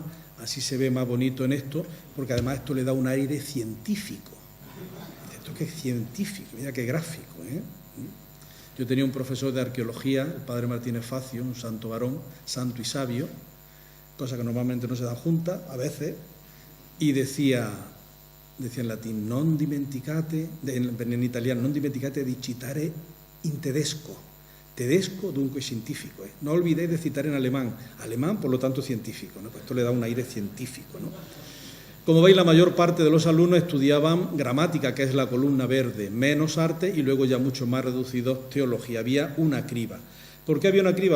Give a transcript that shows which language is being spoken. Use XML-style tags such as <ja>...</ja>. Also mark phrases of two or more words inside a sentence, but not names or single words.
<es>Así se ve más bonito en esto, porque además esto le da un aire científico. Esto que es científico, mira qué gráfico, ¿eh? Yo tenía un profesor de arqueología, el padre Martínez Facio, un santo varón, santo y sabio, cosa que normalmente no se da junta, a veces, y decía en latín,</es> <it>non dimenticate,</it> <es>en italiano,</es> <it>non dimenticate di citare in tedesco. Tedesco, dunque científico.</it> <es>No olvidéis de citar en alemán. Alemán, por lo tanto, científico, ¿no? Pues esto le da un aire científico, ¿no? Como veis, la mayor parte de los alumnos estudiaban gramática, que es la columna verde, menos arte y luego ya mucho más reducido teología. Había una criba. ¿Por qué había una criba?</es>